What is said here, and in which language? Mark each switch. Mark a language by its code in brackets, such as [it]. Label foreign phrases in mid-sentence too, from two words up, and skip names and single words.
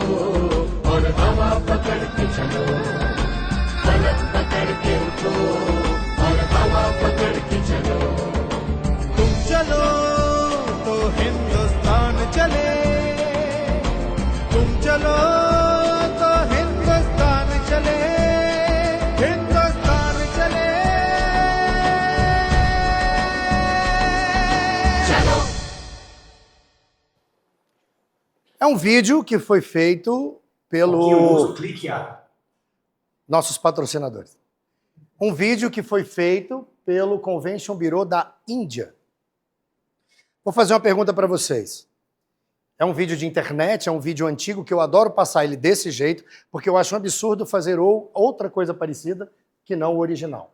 [hi] और हवा पकड़ के चलो फलक पकड़ के उठो और हवा पकड़ के चलो तुम चलो तो हिंदुस्तान चले तुम चलो तो हिंदुस्तान चले हिंदुस्तान चले चलो [pt] É um vídeo que foi feito pelo nossos patrocinadores. Um vídeo que foi feito pelo Convention Bureau da Índia. Vou fazer uma pergunta para vocês. É um vídeo de internet, é um vídeo antigo que eu adoro passar ele desse jeito, porque eu acho um absurdo fazer outra coisa parecida que não o original.